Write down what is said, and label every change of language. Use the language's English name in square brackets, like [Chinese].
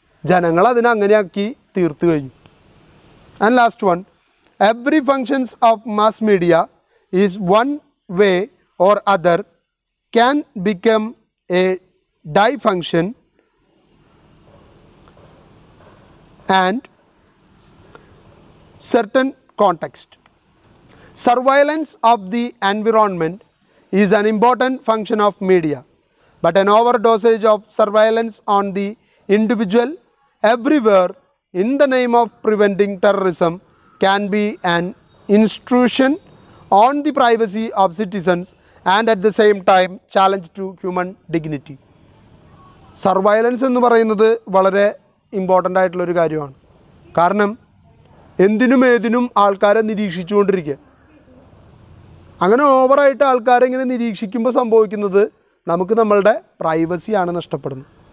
[Malayalam] ജനങ്ങൾ അതിനെ അങ്ങനെയാക്കി തീർത്തു കഴിഞ്ഞു. [English] And last one, every functions of mass media is one way or other can become a dysfunction and certain context. Surveillance of the environment is an important function of media, but an overdosage of surveillance on the individual everywhere in the name of preventing terrorism can be an intrusion on the privacy of citizens and at the same time challenge to human dignity. [Malayalam] Surveillance എന്ന് പറയുന്നത് വളരെ important ആയിട്ടുള്ളൊരു കാര്യമാണ്. കാരണം എന്തിനും ഏതിനും ആൾക്കാരെ നിരീക്ഷിച്ചുകൊണ്ടിരിക്കുക. അങ്ങനെ ഓവറായിട്ട് ആൾക്കാരെ ഇങ്ങനെ നിരീക്ഷിക്കുമ്പോൾ സംഭവിക്കുന്നത് നമുക്ക് നമ്മളുടെ പ്രൈവസിയാണ് നഷ്ടപ്പെടുന്നത്.